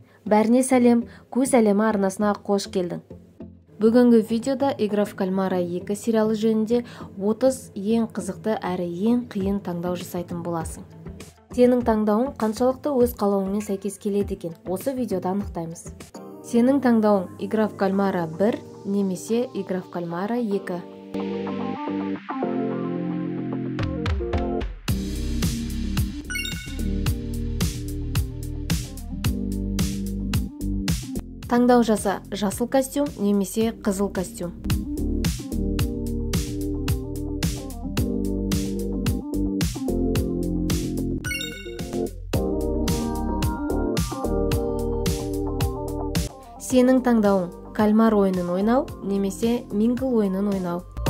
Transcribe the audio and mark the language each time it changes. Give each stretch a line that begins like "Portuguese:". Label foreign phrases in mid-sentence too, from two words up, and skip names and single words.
Kazakh: Бәріне сәлем, көз әлемі арнасына қош келдің. Бүгінгі видеода «Игра в кальмара 2» сериалы жөнінде 30 ең қызықты әрі ең қиын таңдау жасайтын боласың. Сенің таңдауың қаншалықты өз қалауыңмен сәйкес келеді екен, осы видеода анықтаймыз. Сенің таңдауың «Игра в кальмара 1» немесе «Игра в кальмара 2». Таңдау жаса: жасыл костюм немесе қызыл костюм. Сенің таңдауың кальмар ойынын ойнау немесе мингл ойынын ойнау.